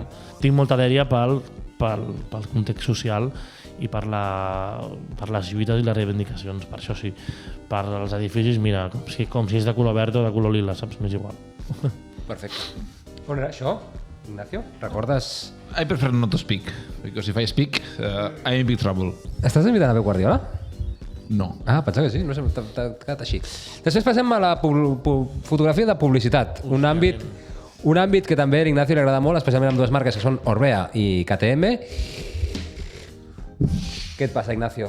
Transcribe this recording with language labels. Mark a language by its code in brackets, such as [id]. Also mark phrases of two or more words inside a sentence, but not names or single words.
[ca] Tinc molta dèria pel context social i per les lluites i les reivindicacions, per això sí. Per als edificis, mira, com si és de color verd o de color lila, saps? M'és igual. Perfecte. On era això, Ignacio? Recordes... [en] I prefer not to speak, because if I speak, I'm in big trouble. [ca] Estàs invitant a Pep Guardiola? No. Ah, pensava que sí, no sé, t'ha quedat així. Després passem a la fotografia de publicitat, un àmbit que també a l'Ignacio li agrada molt, especialment amb dues marques que són Orbea i KTM. Què et passa, Ignacio?